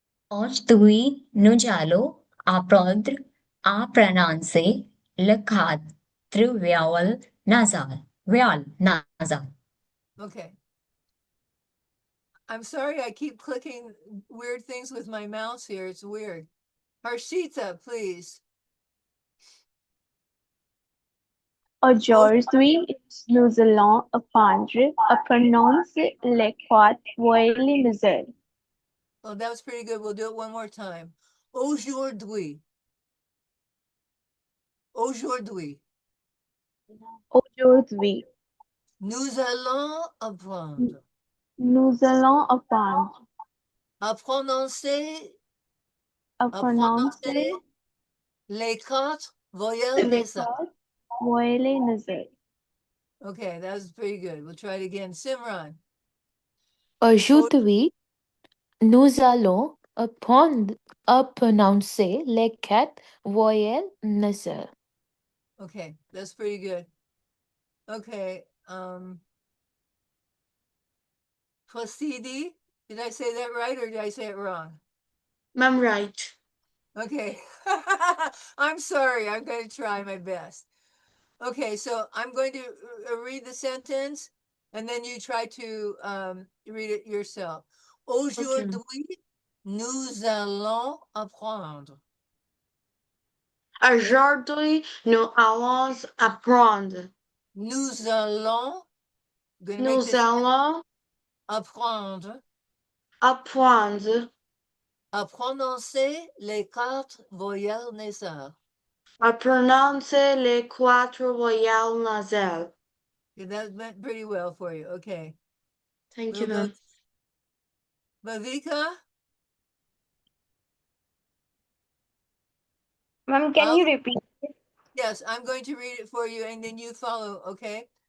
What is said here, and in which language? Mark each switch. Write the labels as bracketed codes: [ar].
[fr] Aujourd'hui, nous allons apprendre à prononcer les quatre vowels nasales. [en] Vowel nasal. Okay. I'm sorry I keep clicking weird things with my mouse here. It's weird. Harshita, please. [fr] Aujourd'hui, nous allons apprendre à prononcer les quatre voyelles nasales. [en] Oh, that was pretty good. We'll do it one more time. [fr] Aujourd'hui. Aujourd'hui. Aujourd'hui, Nous allons apprendre nous allons apprendre à prononcer, à à prononcer prononcer les quatre voyelles les nasales. quatre voyelles nasales. [en] Okay, that was pretty good. We'll try it again. Simran. [fr] Aujourd'hui, nous allons apprendre à prononcer les quatre voyelles nasales. [en] Okay, that's pretty good. Okay, Placidi, did I say that right or did I say it wrong? Ma'am, right. Okay. I'm sorry. I'm going to try my best. Okay, so I'm going to read the sentence and then you try to read it yourself. [fr] Aujourd'hui, nous allons apprendre. Aujourd'hui, nous allons apprendre. Nous allons, [en] I'm going to make [fr] Nous [en] this [fr] allons apprendre apprendre à prononcer les quatre voyelles nasales. à prononcer les quatre voyelles nasales. [en] Okay, that went pretty well for you. Okay. Thank you, We'll go ma'am. Bhavika. Ma'am, can you repeat? Yes, I'm going to read it for you and then you follow, okay?